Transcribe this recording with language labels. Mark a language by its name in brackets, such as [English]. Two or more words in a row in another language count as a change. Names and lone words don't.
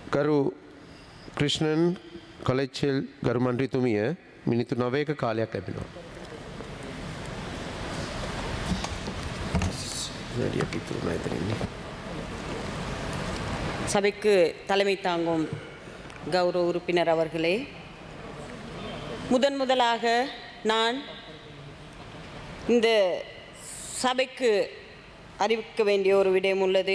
[Sinhala] ගරු ක්‍රිෂ්ණන් කොලෙච්චෙල් ගරු මන්ත්‍රීතුමිය මිනිත්තු 9ක කාලයක් ලැබෙනවා. [Tamil] சபைக்கு தலைமை தாங்கும் கௌரவ உறுப்பினர் அவர்களே, முதலாக நான் இந்த சபைக்கு அறிவிக்க வேண்டிய ஒரு விடயம் உள்ளது.